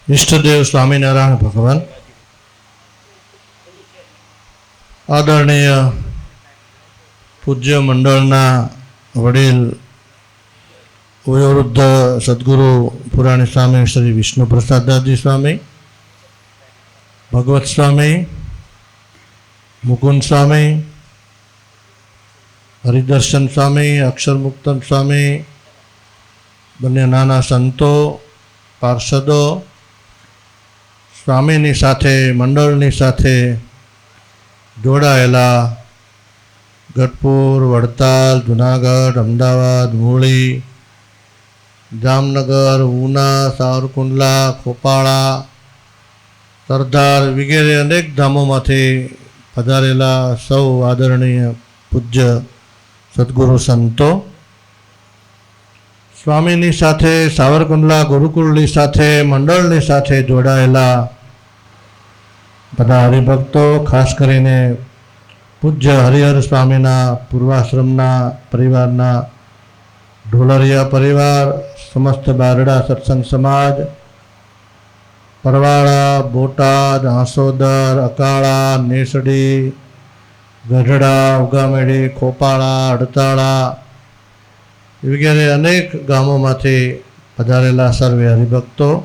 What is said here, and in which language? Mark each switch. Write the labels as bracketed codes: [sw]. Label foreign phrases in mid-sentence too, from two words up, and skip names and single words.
[gu] ઇષ્ટદેવ સ્વામિનારાયણ ભગવાન, આદરણીય પૂજ્ય મંડળના વડીલ વયોવૃદ્ધ સદ્ગુરુ પુરાણી સ્વામી શ્રી વિષ્ણુ પ્રસાદદાસજી સ્વામી, ભગવત સ્વામી, મુકુંદ સ્વામી, હરિદર્શન સ્વામી, અક્ષરમુક્તન સ્વામી, બન્ને નાના સંતો, પાર્ષદો, સ્વામીની સાથે મંડળની સાથે જોડાયેલા ગઢપુર, વડતાલ, જૂનાગઢ, અમદાવાદ, મૂળી, જામનગર, ઊના, સાવરકુંડલા, ખોપાડા, સરદાર વગેરે અનેક ધામોમાંથી પધારેલા સૌ આદરણીય પૂજ્ય સદ્ગુરુ સંતો, સ્વામીની સાથે સાવરકુંડલા ગુરુકુળની સાથે મંડળની સાથે જોડાયેલા બધા હરિભક્તો, ખાસ કરીને પૂજ્ય હરિહર સ્વામીના પૂર્વાશ્રમના પરિવારના ઢોલરિયા પરિવાર, સમસ્ત બારડા સત્સંગ સમાજ, પરવાડા, બોટાદ, આસોદર, અકાડા, નેસડી, ગઢડા, ઉગામેડી, ખોપાડા, અડતાડા વગેરે અનેક ગામોમાંથી પધારેલા સર્વે હરિભક્તો,